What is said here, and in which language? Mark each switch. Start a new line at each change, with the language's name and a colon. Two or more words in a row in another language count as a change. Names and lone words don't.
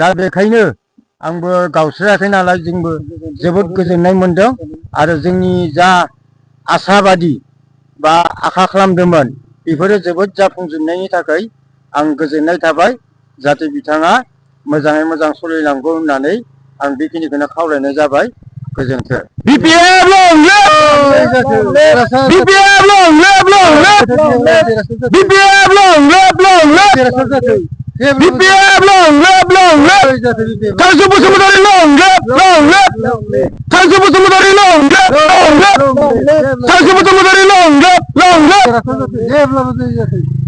Bodo: बेखायनो आंबो गावस्रायाखै नालाय जोंबो जोबोद गोजोननाय मोनदों आरो जोंनि जा आसाबादि बा आखा खालामदोंमोन बेफोरो जोबोद जाफुंजोबनायनि थाखाय आं गोजोननाय थाबाय जाहाथे बिथाङा मोजाङै मोजां सोलिलांगौ होननानै आं बेखिनिखौनो खावलायनाय जाबाय गोजोन्थों
English: BPF long live BPF long live long live BPF long live long live BPF long live long live Tansu Bosumutari long live long live Tansu Bosumutari long live long live Tansu Bosumutari long live long live